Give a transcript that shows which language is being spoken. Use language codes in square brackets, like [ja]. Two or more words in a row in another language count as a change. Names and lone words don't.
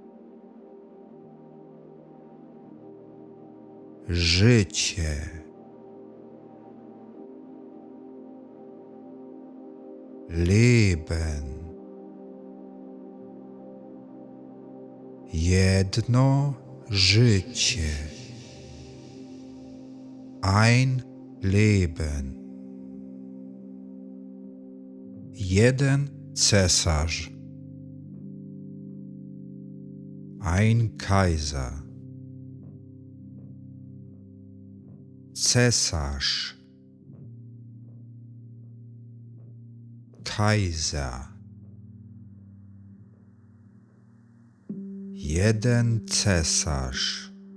[pl] Życie. [de] Leben. [pl] jedno życie. [de] Ein Leben. [pl] Jeden cesarz. [de] Ein Kaiser. [pl] Cesarz. [de] Kaiser. [pl] Jeden cesarz.